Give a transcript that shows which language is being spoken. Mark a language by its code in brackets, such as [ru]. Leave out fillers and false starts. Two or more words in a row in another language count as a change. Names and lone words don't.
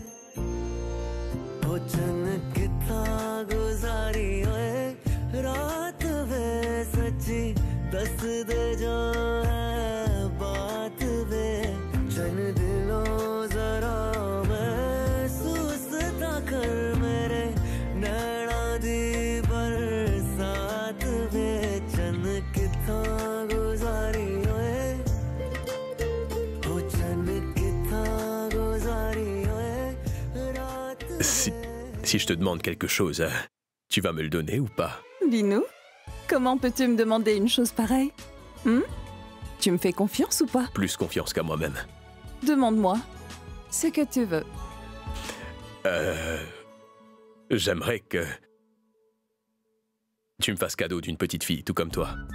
[pa] ਓ ਚੰਨ ਕਿੱਥਾ ਗੁਜ਼ਾਰੀ ਹੋਏ ਰਾਤ ਵੇ ਸੱਚੀ ਦੱਸ ਦੇ ਜੋ ਹੈ ਬਾਤ ਵੇ ਚੰਨ ਦਿਲੋਂ ਜ਼ਰਾ ਮਹਿਸੂਸ ਤਾ ਕਰ ਮੇਰੇ ਨੈਣਾ ਦੀ ਬਰਸਾਤ ਵੇ ਚੰਨ ਕਿੱਥਾ ਗੁਜ਼ਾਰੀ ਹੋਏ ਓ ਚੰਨ ਕਿੱਥਾ ਗੁਜ਼ਾਰੀ ਹੋਏ ਰਾਤ [fr] Si je te demande quelque chose, tu vas me le donner ou pas? Vinou, comment peux-tu me demander une chose pareille? Tu me fais confiance ou pas? Plus confiance qu'à moi-même. Demande-moi ce que tu veux. J'aimerais que tu me fasses cadeau d'une petite fille, tout comme toi.